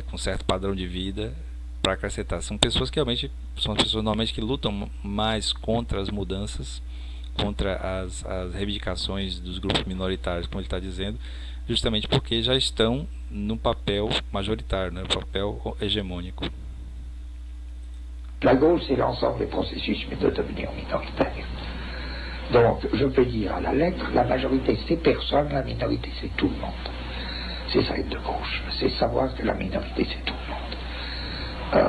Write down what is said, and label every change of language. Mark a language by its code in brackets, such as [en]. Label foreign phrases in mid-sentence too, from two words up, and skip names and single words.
[pt] Com certo padrão de vida, para acrescentar. São pessoas que realmente são as pessoas normalmente que lutam mais contra as mudanças, contra as reivindicações dos grupos minoritários, como ele está dizendo, justamente porque já estão no papel majoritaire, no papel hégémonique. [fr] La gauche, c'est l'ensemble des processus de devenir minoritaire. Donc, je peux dire à la lettre, la majorité c'est personne, la minorité c'est tout le monde. C'est ça être de gauche, c'est savoir que la minorité c'est tout le monde.